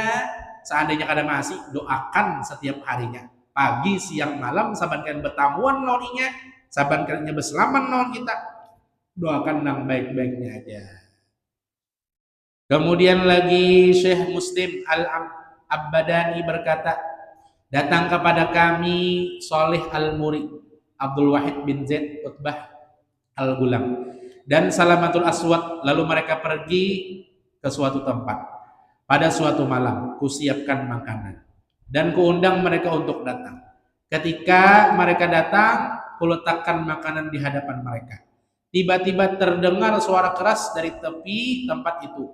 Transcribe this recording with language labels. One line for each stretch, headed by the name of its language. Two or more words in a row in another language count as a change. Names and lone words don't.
Banjar: Seandainya kada masih, doakan setiap harinya, pagi, siang, malam, saban kalian bertamuan lawannya, saban kalian berselaman lawan kita, doakan yang baik-baiknya aja.
Indonesian: Kemudian lagi Syekh Muslim Al-Abbadani berkata, datang kepada kami Soleh Al-Muri, Abdul Wahid bin Zaid Utbah Al-Gulam, dan Salamatul Aswad. Lalu mereka pergi ke suatu tempat. Pada suatu malam, kusiapkan makanan dan kuundang mereka untuk datang. Ketika mereka datang, kuletakkan makanan di hadapan mereka. Tiba-tiba terdengar suara keras dari tepi tempat itu.